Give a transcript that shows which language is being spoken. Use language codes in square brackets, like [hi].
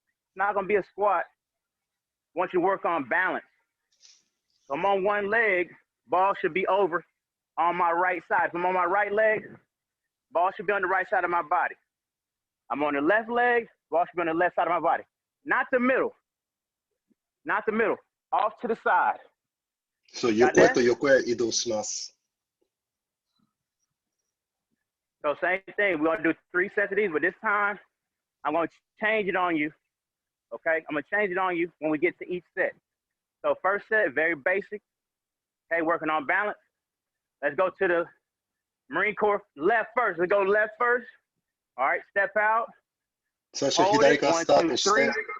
[en] It's not going to be a squat once you work on balance. So I'm on one leg, ball should be over on my right side. If I'm on my right leg, ball should be on the right side of my body. I'm on the left leg, ball should be on the left side of my body. Not the middle. Not the middle. Off to the side. [ja] そう、横へと横へ移動します。 [en] So same thing. We're going to do 3 sets of these, but this time I'm going to change it on you. Okay? I'm going to change it on you when we get to each set. So first set, very basic. Okay, working on balance. Let's go to the Marine Corps left first. Let's go left first. All right, step out. [ja] 最初左からスタートして。